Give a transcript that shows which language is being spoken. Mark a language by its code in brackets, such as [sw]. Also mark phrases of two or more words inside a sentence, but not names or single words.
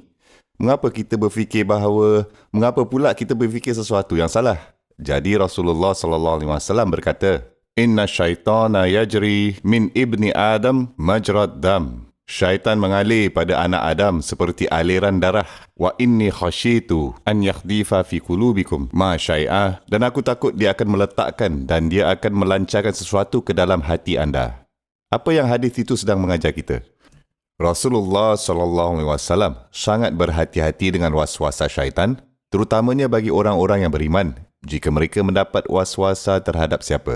[ms] Mengapa pula kita berfikir sesuatu yang salah? Jadi Rasulullah SAW berkata, [ar] Inna syaitana yajri min ibni Adam majrad dam. [ms] Syaitan mengalir pada anak Adam seperti aliran darah. [ar] Wa inni khasyitu an yakhdifa fi qulubikum ma syai'ah. [ms] Dan aku takut dia akan meletakkan dan dia akan melancarkan sesuatu ke dalam hati anda. Apa yang hadis itu sedang mengajar kita? Rasulullah SAW sangat berhati-hati dengan waswasa syaitan, terutamanya bagi orang-orang yang beriman, jika mereka mendapat waswasa terhadap siapa?